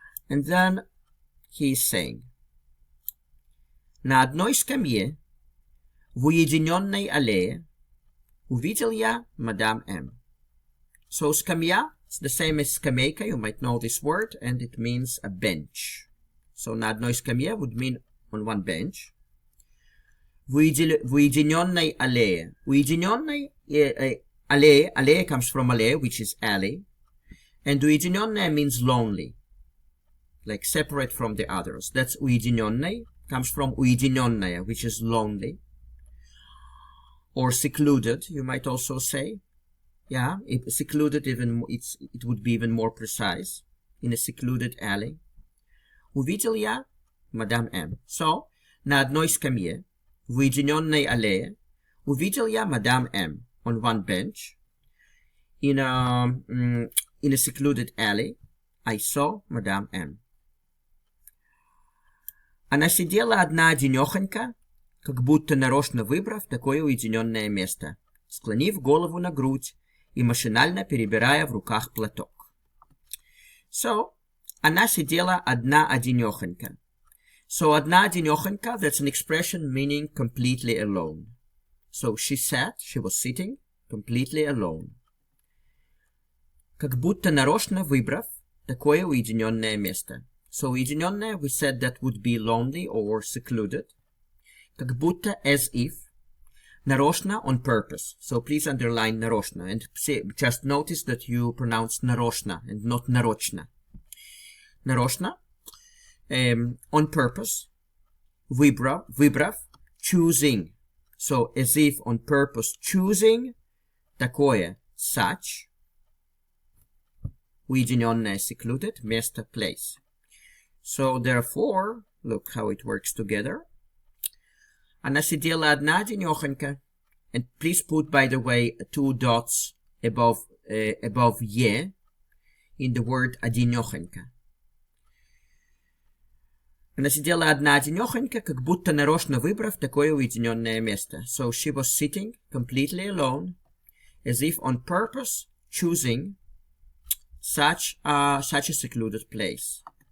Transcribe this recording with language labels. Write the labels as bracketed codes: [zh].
[en] And then he's saying, [ru] на одной скамье в уединенной аллее увидел я мадам М. [en] So скамья is the same as скамейка, you might know this word, and it means a bench. So [ru] на одной скамье [en] would mean on one bench. [ru] В уединенной аллее. Уединенной аллее, [en] аллее comes from аллее, which is alley. And уединенная means lonely, like separate from the others. That's уединенной, comes from уединенная, which is lonely. Or secluded, you might also say. Yeah, secluded, it would be even more precise. In a secluded alley. [ru] Увидел я мадам М. So, на одной скамье, в уединенной аллее, увидел я мадам М. [en] On one bench, in a secluded alley, I saw мадам М. [ru] Она сидела одна-одинехонька, как будто нарочно выбрав такое уединенное место, склонив голову на грудь и машинально перебирая в руках платок. So, она сидела одна-одинехонька. [en] So, одна-одинехонька, that's an expression meaning completely alone. So, she was sitting completely alone. [ru] Как будто нарочно выбрав такое уединенное место. [en] So, уединенное, we said that would be lonely or secluded. Как будто, as if. Нарочно, on purpose. So, please underline нарочно. And just notice that you pronounce нарочно and not нарочно. Нарочно. On purpose. Выбрав. Choosing. So, as if on purpose choosing. Такое. Such. Уединенное, secluded. Место, place. So, therefore, look how it works together. [ru] Она сидела одна-одинехонька. [en] And please put, by the way, 2 dots above «е» in the word одинехонька. [ru] Она сидела одна-одинехонька, как будто нарочно выбрав такое уединенное место. [en] So, she was sitting completely alone, as if on purpose choosing such a secluded place.